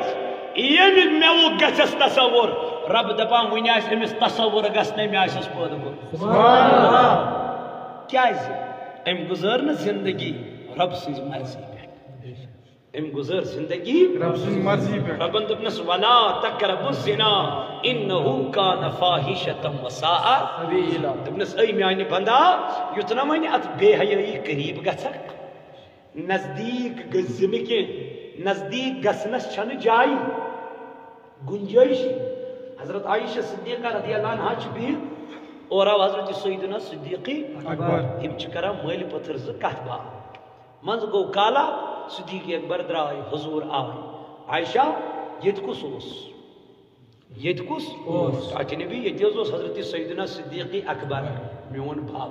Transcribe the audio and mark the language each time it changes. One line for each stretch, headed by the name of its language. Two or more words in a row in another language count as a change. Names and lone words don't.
Kashmiri: ییٚمہِ مٮ۪وُک گژھٮ۪س تصور رب دپان وٕنہِ آسہِ أمِس تصور گژھنَے مےٚ آسٮ۪س پٲدٕ کوٚرمُت. کیٛازِ أمۍ گُزٲر نہٕ زندگی رب سٕنٛزِ مرضی پٮ۪ٹھ. أمۍ گُزٲر زندگی رب سٕنٛزِ مرضی پٮ۪ٹھ.
Arabic: ربن دوٚپنس ولا تقربوا الزنا انه كان فاحشة وساء سبيلا.
Kashmiri: دوٚپنس اے میانہِ بندا یُتھ نہ وۄنۍ اتھ بے حیٲیی قریٖب گژھکھ نزدیٖک گٔژھۍ نہٕ کینٛہہ. نزدیٖک گژھنس چھنہٕ جایہِ گُنجٲیشی. حضرت عائشہ صدیقہ
Arabic: رضی اللہ عنہا
Kashmiri: چھِ بِہِتھ اور آو حضرت سیدنا صدیقی اکبر تِم چھِ کران مٲلۍ پٔتھر زٕ کتھ باتھ. منٛزٕ گوٚو کالا صدیق اکبر درٛاے حضوٗر آے. عائشہ ییٚتہِ کُس اوس ییٚتہِ کُس اوس اجنبی ییٚتہِ حظ اوس حضرت سیدنا صدیقی اکبر میون باب.